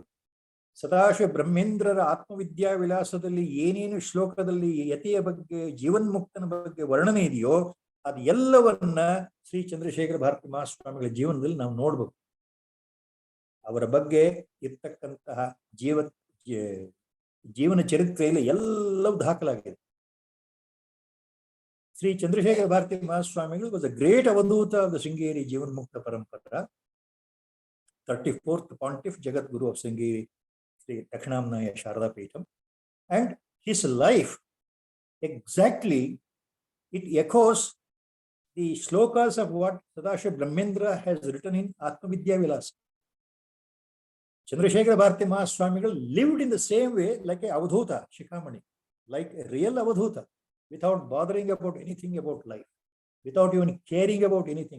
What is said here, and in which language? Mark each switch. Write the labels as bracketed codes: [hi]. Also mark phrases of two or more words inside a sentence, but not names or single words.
[kn] ಸದಾಶಿವ ಬ್ರಹ್ಮೇಂದ್ರರ ಆತ್ಮವಿದ್ಯಾವಿಲಾಸದಲ್ಲಿ ಏನೇನು ಶ್ಲೋಕದಲ್ಲಿ ಯತಿಯ ಬಗ್ಗೆ, ಜೀವನ್ಮುಕ್ತನ ಬಗ್ಗೆ ವರ್ಣನೆ ಇದೆಯೋ ಅದು ಎಲ್ಲವನ್ನ ಶ್ರೀ ಚಂದ್ರಶೇಖರ ಭಾರತಿ ಮಹಾಸ್ವಾಮಿಗಳ ಜೀವನದಲ್ಲಿ ನಾವು ನೋಡ್ಬೇಕು. ಅವರ ಬಗ್ಗೆ ಇರ್ತಕ್ಕಂತಹ ಜೀವನ ಚರಿತ್ರೆಯಲ್ಲಿ ಎಲ್ಲವೂ ದಾಖಲಾಗಿದೆ. [en] Sri Chandrashekhara Bharati Mahaswamigalu was a great Avadhuta of the Sringeri [sa] जीवन्मुक्त परम्परा, [en] 34th Pontiff Jagadguru of Sringeri, Sri Dakshinamnaya Sharada Peetham, and his life exactly it echoes the shlokas of what Sadashiva Brahmendra has written in Atma Vidya Vilasa. Chandrasekhara Bharati Mahaswamigal lived in the same way like a Avadhuta, Shikhamani, like a real Avadhuta, without bothering about anything about life, without even caring about anything.